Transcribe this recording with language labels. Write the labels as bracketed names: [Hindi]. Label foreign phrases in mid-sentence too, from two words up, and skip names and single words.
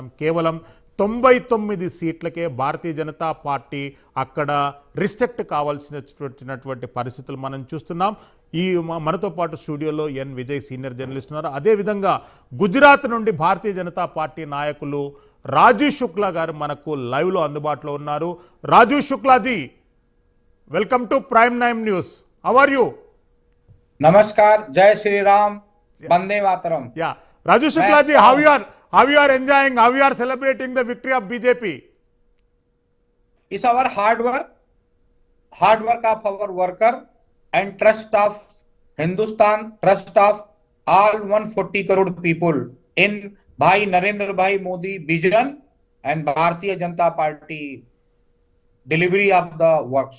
[Telugu] కేవలం 99 సీట్లకే భారతీయ జనతా పార్టీ అక్కడ రిస్ట్రిక్ట్ కావాల్సినటువంటి పరిస్థితులు మనం చూస్తున్నాం. ఈ మనతో పాటు స్టూడియోలో ఎన్ విజయ్ సీనియర్ జర్నలిస్ట్ ఉన్నారు. అదేవిధంగా గుజరాత్ నుండి భారతీయ జనతా పార్టీ నాయకులు రాజు శుక్లా గారు మనకు లైవ్లో అందుబాటులో ఉన్నారు. [English] రాజు శుక్లాజీ, welcome to ప్రైమ్ నైమ్ న్యూస్. How are you? [Hindi] नमस्कार, जय श्री राम, वंदे मातरम. [English] Yeah, Raju Shukla ji, how you are enjoying, how you are celebrating the victory of BJP? It's our hard work of our worker and trust of Hindustan, trust of all 140 crore people in Bhai Narendra Bhai Modi vision and Bharatiya Janata Party delivery of the works.